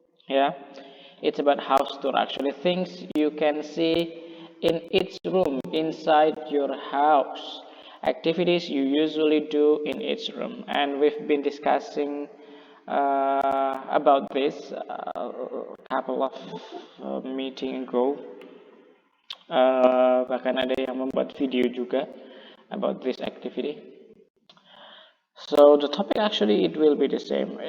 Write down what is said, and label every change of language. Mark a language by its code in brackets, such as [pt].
[en] Yeah, it's about house tour. Actually, things you can see in each room inside your house, activities you usually do in each room, and we've been discussing about this a couple of meeting ago. [id] Bahkan ada yang membuat video juga [en] about this activity. So the topic actually it will be the same.